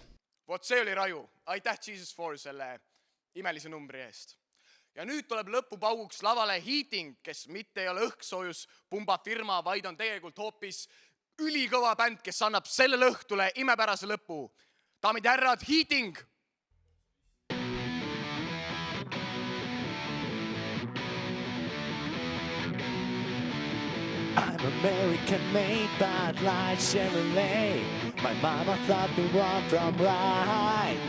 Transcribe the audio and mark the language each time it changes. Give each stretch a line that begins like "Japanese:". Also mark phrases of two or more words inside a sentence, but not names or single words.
Estonian: Vot see oli raju. Aitäh Jesus 4 selle imelise numbri eest. Ja nüüd tuleb lõpupauguks lavale Heating, kes mitte ei ole õhksoojus pumba firma, vaid on tegelikult hoopis ülikõva bänd, kes annab sellele õhtule imepärase lõpu. Daamid ja härrad, Heating!
English: I'm American made bad like Chevrolet. My mama thought me wrong from right.